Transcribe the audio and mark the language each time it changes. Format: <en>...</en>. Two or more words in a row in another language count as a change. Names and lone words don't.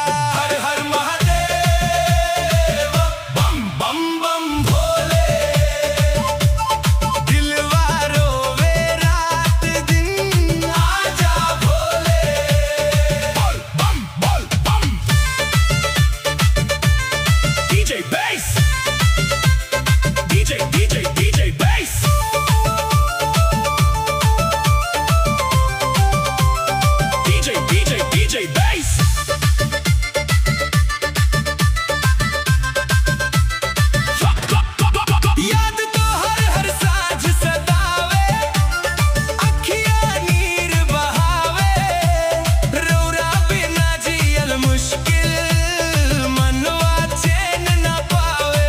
<bho>हर हर महादेव, बम बम बम भोले, दिलवा रोवे रात दिन। आजा भोले, बोल बम बोल बम।</bho> <en>DJ bass, DJ bass। DJ bass।</en> <bho>याद तो हर हर साँझ सतावे, अखियाँ नीर बहावे। रौरा बिना जियल मुश्किल, मनवा चैन न पावे।</bho>